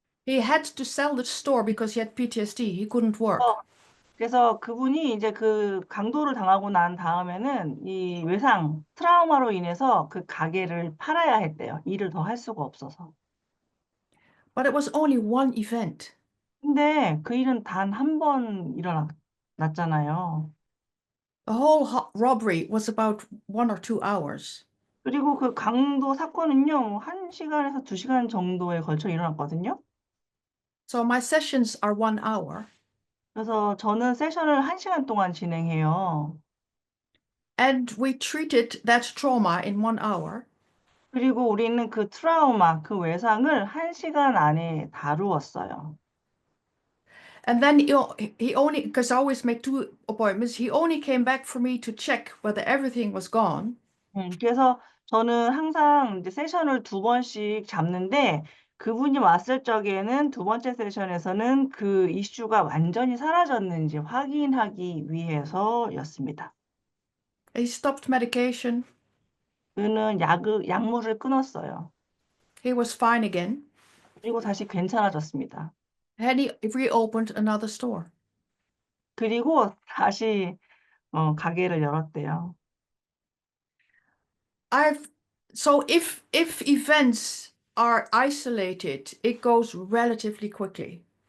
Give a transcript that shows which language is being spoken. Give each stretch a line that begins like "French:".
English: He had to sell the store because he had PTSD. He couldn't work.
Korean: 그래서 그분이 이제 그 강도를 당하고 난 다음에는 이 외상, 트라우마로 인해서 그 가게를 팔아야 했대요. 일을 더 할 수가 없어서.
English: But it was only one event.
Korean: 근데 그 일은 단 한 번 일어났잖아요.
English: The whole robbery was about 1 or 2 hours.
Korean: 그리고 그 강도 사건은요, 1시간에서 2시간 정도에 걸쳐 일어났거든요.
English: So my sessions are 1 hour.
Korean: 그래서 저는 세션을 1시간 동안 진행해요.
English: And we treated that trauma in 1 hour.
Korean: 그리고 우리는 그 트라우마, 그 외상을 1시간 안에 다루었어요.
English: And then he only, because I always make 2 appointments, he only came back for me to check whether everything was gone.
Korean: 그래서 저는 항상 이제 세션을 2번씩 잡는데 그분이 왔을 적에는 2번째 세션에서는 그 이슈가 완전히 사라졌는지 확인하기 위해서였습니다.
English: He stopped medication.
Korean: 그는 약물을 끊었어요.
English: He was fine again.
Korean: 그리고 다시 괜찮아졌습니다.
English: And he reopened another store.
Korean: 그리고 다시 가게를 열었대요.
English: So if events are isolated, it goes relatively quickly.